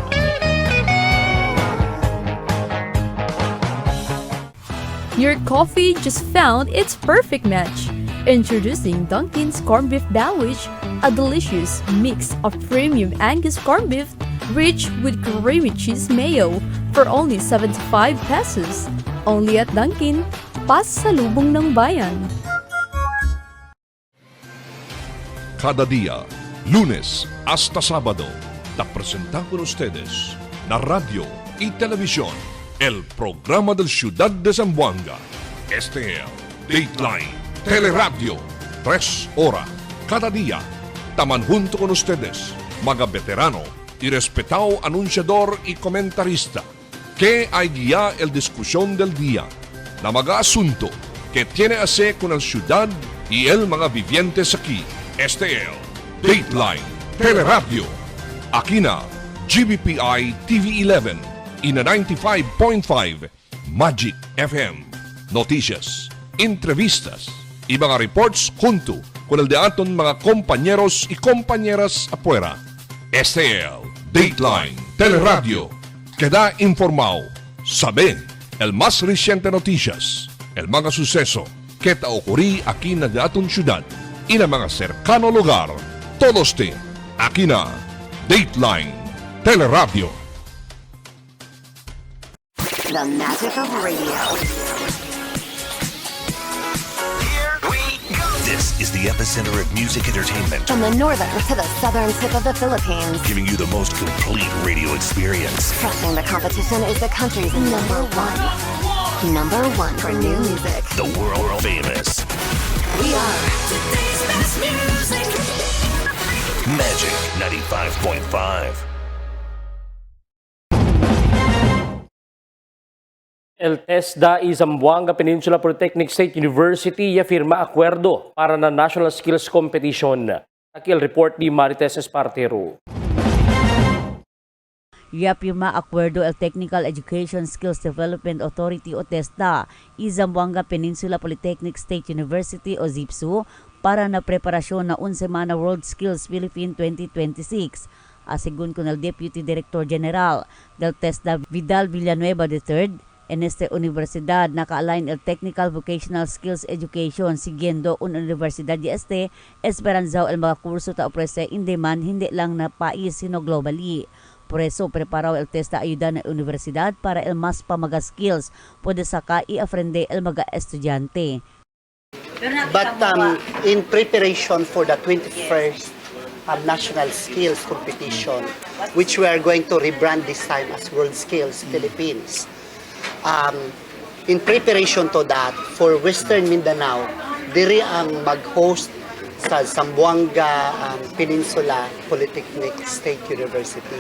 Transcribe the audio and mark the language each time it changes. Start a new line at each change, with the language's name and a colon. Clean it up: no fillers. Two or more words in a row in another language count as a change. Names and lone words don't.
English: Your coffee just found its perfect match. Introducing Dunkin's Corned Beef Sandwich, a delicious mix of premium Angus corned beef rich with creamy cheese mayo for only 75 pesos. Only at Dunkin', Pasalubong ng Bayan.
Chavacano: Cada día, lunes hasta sábado, te presentamos con ustedes la radio y televisión, el programa del Ciudad de Zamboanga. Este es Dateline Teleradio, 3 horas cada día. Taman junto con ustedes, mga veterano y respetado anunciador y comentarista, que hay guía el discusión del día, na mga asunto que tiene a ver con la ciudad y el mga vivientes aquí. Este es Dateline Teleradio. Aquí na GBPI TV11 y na 95.5 Magic FM. Noticias, entrevistas y mga reports junto con el de aton mga compañeros y compañeras afuera. Este es Dateline Teleradio. Queda informado, sabe el más reciente noticias, el mga suceso que te ocurrí aquí na de aton ciudad y na mga cercano lugar. Todos te aquí na Dateline Teleradio.
English: The magic of radio. Here we go. This This is the epicenter of music entertainment, From the northern to the southern tip of the Philippines. giving you the most complete radio experience. Trusting the competition is the country's number one. Number one for new music. The world famous We are today's best music. Magic 95.5.
Chavacano: El TESDA y Zamboanga Peninsula Polytechnic State University ya firma acuerdo para na National Skills Competition. Akil report ni Marites Espartero. Yapirma acuerdo el Technical Education Skills Development Authority o TESDA y Zamboanga Peninsula Polytechnic State University o ZIPSU para na preparasyon na Semana World Skills Philippine 2026. Asigun con el Deputy Director General del TESDA Vidal Villanueva III, en esta universidad naka-align el Technical Vocational Skills Education siguiendo una universidad de esperanzao el mga kurso ta ofrece
English: in demand
Chavacano: hindi lang na pais sino globally. Por eso preparaw el TESDA ayuda na universidad para el mas pamaga skills pwede saka i-aprende el mga estudyante.
English: But in preparation for the 21st National Skills Competition, which we are going to rebrand this time as World Skills Philippines, in preparation to that, for Western Mindanao,
Cebuano: diri ang mag-host sa
English: Zamboanga Peninsula Polytechnic State University.